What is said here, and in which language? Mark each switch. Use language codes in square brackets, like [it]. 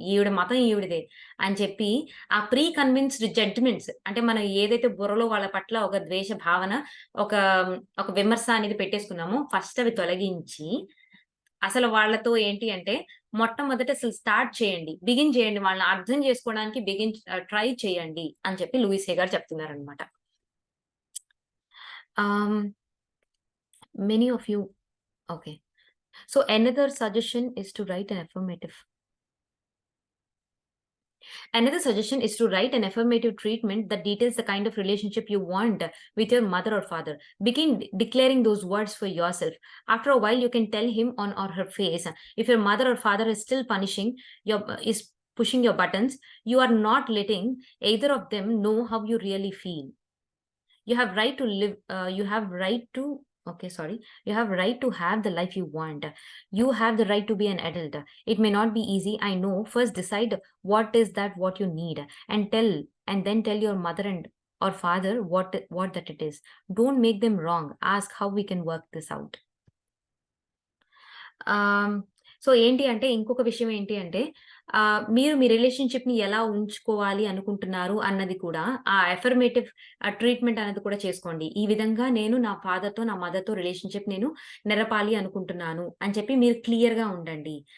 [te] ఈవిడ మతం ఈవిడదే అని చెప్పి ఆ ప్రీ కన్విన్స్డ్ జడ్జ్‌మెంట్స్ అంటే మనం ఏదైతే బుర్రలో వాళ్ళ పట్ల ఒక ద్వేష భావన, ఒక ఒక విమర్శ అనేది పెట్టేసుకున్నామో ఫస్ట్ అవి తొలగించి అసలు వాళ్ళతో ఏంటి అంటే, మొట్టమొదట అసలు స్టార్ట్ చేయండి. బిగిన్ చేయండి. వాళ్ళని అర్థం చేసుకోవడానికి ట్రై చేయండి అని చెప్పి లూయిస్ హే గారు చెప్తున్నారనమాట. [en] Ah, many of you okay. So another suggestion is to write an affirmative. Another suggestion is to write an affirmative treatment that details the kind of relationship you want with your mother or father. Begin declaring those words for yourself. After a while, you can tell him on or her face if your mother or father is still pushing your buttons, you are not letting either of them know how you really feel. You have right to live. You have right to. Okay, sorry. You have right to have the life you want. You have the right to be an adult. It may not be easy, I know. First decide what you need and then tell your mother and or father what that it is. Don't make them wrong. Ask how we can work this out. [te] So ఏంటి అంటే ఇంకొక విషయం ఏంటి అంటే మీరు మీ రిలేషన్‌షిప్‌ని ఎలా ఉంచుకోవాలి అనుకుంటున్నారు అన్నది కూడా ఆ అఫర్మేటివ్ ట్రీట్‌మెంట్ అనేది కూడా చేసుకోండి. ఈ విధంగా నేను నా ఫాదర్‌తో, నా మదర్‌తో రిలేషన్‌షిప్ నేను నెరపాలి అనుకుంటున్నాను అని చెప్పి మీరు క్లియర్‌గా ఉండండి.